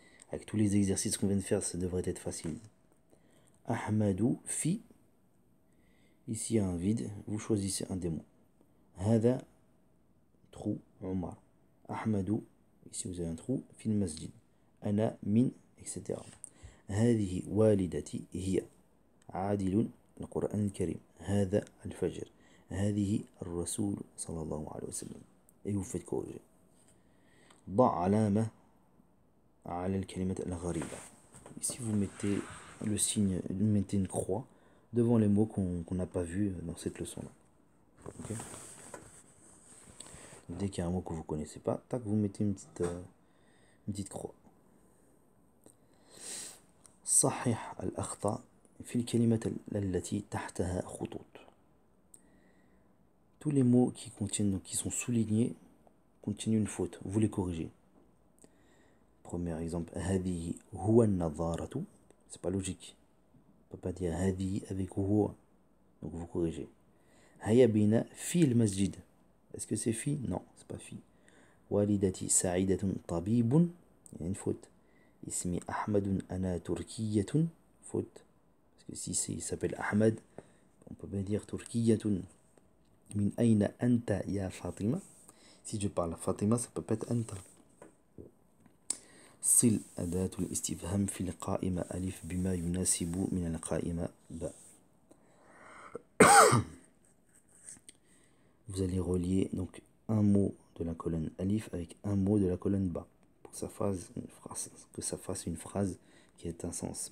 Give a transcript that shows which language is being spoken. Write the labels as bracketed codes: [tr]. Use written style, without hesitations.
[fr] Avec tous les exercices qu'on vient de faire, ça devrait être facile. Ahmadou, fi. Ici, il y a un vide. Vous choisissez un des mots. Hada, trou, Omar. Ahmadou, ici vous avez un trou. [ar] Fi masjid. Ana, min, etc. هذه والدتي هي عادل القرآن الكريم هذا الفجر هذه الرسول صلى الله عليه وسلم. [fr] Et vous faites corriger. [ar] ضع علامة على الكلمة الغريبة. [fr] Ici vous mettez le signe, vous mettez une croix devant les mots qu'on n'a pas vus dans cette leçon-là. Okay. Dès qu'il y a un mot que vous ne connaissez pas, tac, vous mettez une petite croix. [ar] صحح الأخطاء في الكلمة التي تحتها خطوط. [fr] Tous les mots qui contiennent, donc qui sont soulignés, contiennent une faute. Vous les corrigez. Premier exemple, [ar] هذه هو النظارة. [fr] C'est pas logique. On peut pas dire هذه avec هو. Donc vous corrigez. [ar] هيا بنا في المسجد. [fr] Est-ce que c'est fi? Non, c'est pas fi. [ar] والدتي سعيدة طبيب. [fr] Il y a une faute. [ar] اسمي أحمد أنا تركية. [fr] Faute. Parce que si il s'appelle Ahmed, on peut pas dire تركية. [ar] من أين أنت يا فاطمة? [fr] Si je parle à Fatima, ça peut pas être أنت. [ar] صل أداة الاستفهام في القائمة ألف بما يناسب من القائمة باء. [fr] Vous allez relier donc un mot de la colonne alif avec un mot de la colonne bas pour que ça fasse une phrase qui ait un sens.